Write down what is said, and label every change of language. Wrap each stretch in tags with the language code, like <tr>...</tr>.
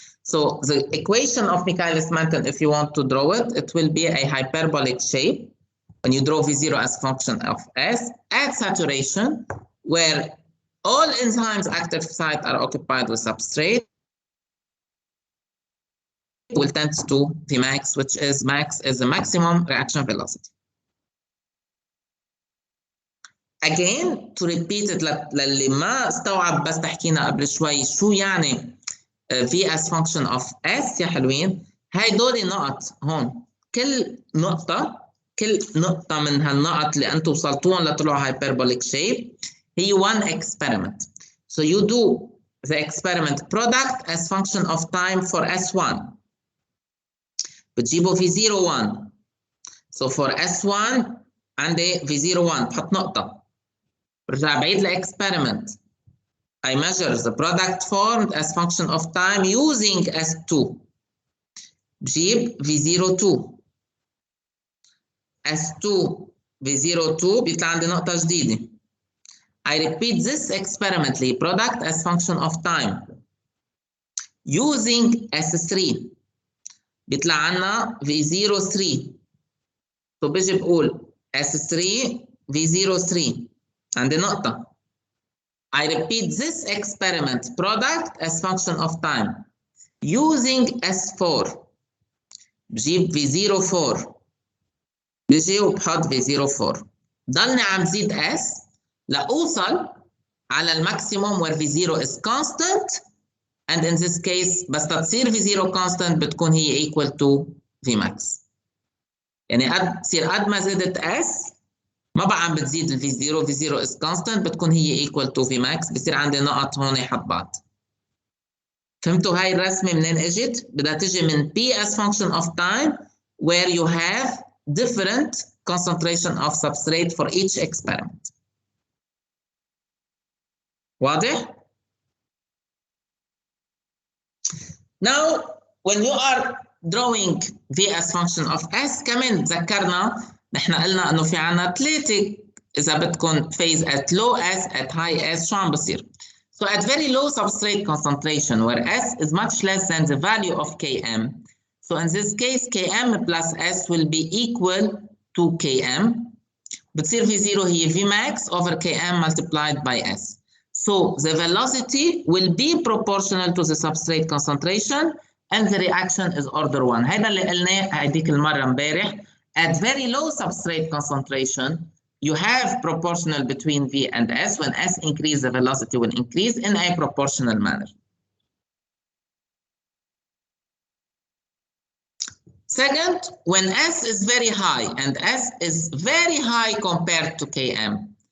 <en>So the equation of Michaelis-Menten, if you want to draw it, it will be a hyperbolic shape when you draw V0 as a function of S at saturation, where all enzymes active site are occupied with substrate, will tend to Vmax, which is max is the maximum reaction velocity. Again, to repeat it</en> <ar>للي ما استوعب بس تحكينا قبل شوي شو يعني</ar> <en>V as function of S</en> <ar>يا حلوين، هاي دول نقط هون، كل نقطة من هالنقط اللي أنتم وصلتوهم لطلعوا hyperbolic shape هي one experiment.</ar> <en>So you do the experiment product as function of time for S1.</en> <ar>بتجيبوا V01.</ar> <en>So for S1</en> <ar>عندي V01 بحط نقطة. برجع بعيد الإكسبيرمنت.</ar> <en>I measure the product formed as function of time using S2.</en> <ar>بجيب V02. S2 V02 بيطلع عندي نقطة جديدة.</ar> <en>I repeat this experimentally product as function of time using S3.</en> <ar>بيطلع عنا V03. So بيجي بقول S3 V03 عندي نقطة.</ar> <en>I repeat this experiment product as function of time using S4</en> <ar>بجيب V04 بجي وبحط V04 ضلني عم زيد S لأوصل على الماكسيموم</ar> <en>where V0 is constant and in this case</en> <ar>بس تصير V0 constant بتكون هي</ar> <en>equal to Vmax.</en> <ar>يعني تصير قد ما زدت S ما بقى عم بتزيد ال V0</ar> <en>V0 is constant</en> <ar>بتكون هي</ar> <en>equal to Vmax</en> <ar>بصير عندي نقط هون حد بعض. فهمتوا هاي الرسمة منين اجت؟ بدها تجي من</ar> <en>P as function of time where you have different concentration of substrate for each experiment.</en> <ar>واضح؟</ar> <en>Now when you are drawing V as function of S</en> <ar>كمان تذكرنا نحن قلنا انه في عنا ثلاثة إذا بدكم</ar> <en>phase at low S at high S</en> <ar>شو عم بصير؟</ar> <en>So at very low substrate concentration where S is much less than the value of Km. So in this case Km plus S will be equal to Km.</en> <ar>بتصير V0 هي Vmax</ar> <en>over Km multiplied by S. So the velocity will be proportional to the substrate concentration and the reaction is order 1.</en> <ar>هذا اللي قلناه هذيك المرة امبارح.</ar> <en>At very low substrate concentration you have proportional between V and S. When S increase, the velocity will increase in a proportional manner. Second, when S is very high and S is very high compared to Km.</en>